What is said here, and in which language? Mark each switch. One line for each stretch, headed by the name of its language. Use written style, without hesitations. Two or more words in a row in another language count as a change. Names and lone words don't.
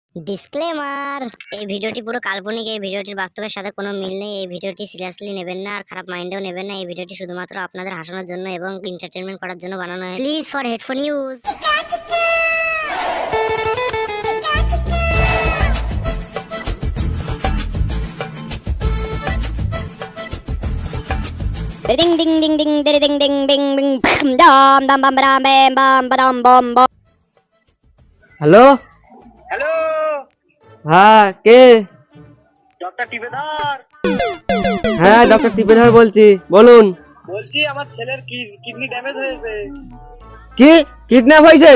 Bangla: ডিসক্লেমার, এই ভিডিওটি পুরো কাল্পনিক। এই ভিডিওটির বাস্তবের সাথে কোনো মিল নেই। এই ভিডিওটি সিরিয়াসলি নেবেন না আর খারাপ মাইন্ডেও নেবেন না। এই ভিডিওটি শুধুমাত্র আপনাদের হাসানোর জন্য এবং এন্টারটেইনমেন্ট করার জন্য বানানো হয়েছে।
English: please for headphone use. Ding ding ding ding ding ding ding ding ding dam dam bam bam bam bam bam bam bam।
Bangla: হ্যালো হ্যালো, হ্যাঁ কে? ডক্টর টিপেদার হ্যাঁ ডক্টর টিপেদার বলছি, বলুন। বলছি আমার ছেলের কিডনি ড্যামেজ হয়েছে। কি কিডন্যাপ হয়েছে?